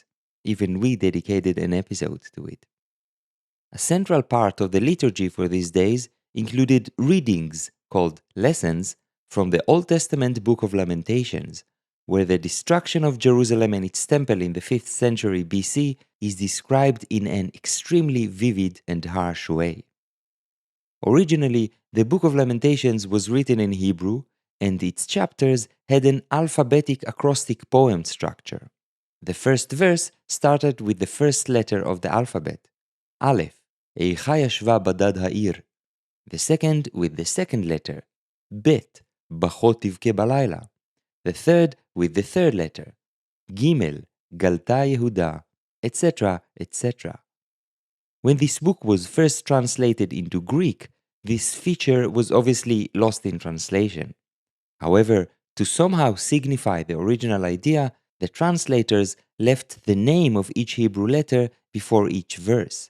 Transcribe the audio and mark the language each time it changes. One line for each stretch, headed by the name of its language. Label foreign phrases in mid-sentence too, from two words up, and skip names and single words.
English: Even we dedicated an episode to it. A central part of the liturgy for these days included readings, called lessons, from the Old Testament Book of Lamentations, where the destruction of Jerusalem and its temple in the 5th century BC is described in an extremely vivid and harsh way. Originally, the Book of Lamentations was written in Hebrew, and its chapters had an alphabetic acrostic poem structure. The first verse started with the first letter of the alphabet, Aleph,
Hebrew: איכה ישבה בדד העיר.
English: The second with the second letter, Bet,
Hebrew: בכו תבכה בלילה.
English: The third with the third letter, Gimel,
Hebrew: גלתה יהודה,
English: etc., etc. When this book was first translated into Greek, this feature was obviously lost in translation. However, to somehow signify the original idea, the translators left the name of each Hebrew letter before each verse.